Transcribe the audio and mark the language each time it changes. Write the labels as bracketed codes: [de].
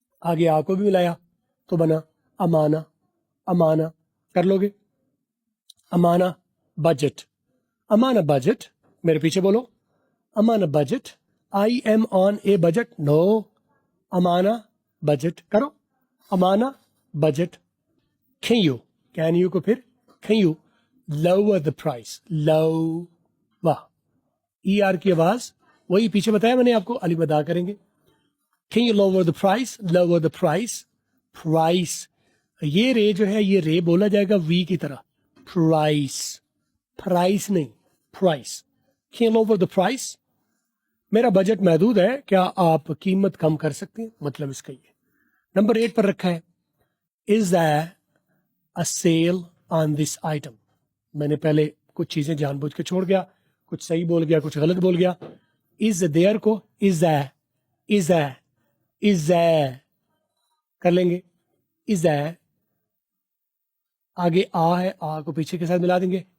[ur] آگے آ کو بھی ملایا تو بنا امانہ. امانہ کر لو گے. [en] I'm on a budget. I'm on a budget, [ur] میرے پیچھے بولو, [en] امانہ budget. I am on a budget. Know, امانہ budget [ur] کرو, [en] I'm on a budget. Can you [ur] کو پھر [en] can you lower the price. [ur] لو واہ, ای آر کی آواز وہی پیچھے بتایا میں نے آپ کو, علی مدا کریں گے. [en] Can you lower the price? Lower the price. Price [ur] یہ رے جو ہے یہ رے بولا جائے گا وی کی طرح. پرائس، پرائس نہیں، price. [en] Can over the price. [ur] میرا بجٹ محدود ہے، کیا آپ قیمت کم کر سکتے ہیں؟ مطلب اس کا یہ. نمبر 8 پر رکھا ہے [en] Is there a sale on this item. [ur] میں نے پہلے کچھ چیزیں جان بوجھ کے چھوڑ گیا، کچھ صحیح بول گیا، کچھ غلط بول گیا. از there کو از there، is there، is there کر لیں گے. از there آگے آ ہے، آ کو پیچھے کے ساتھ ملا دیں گے.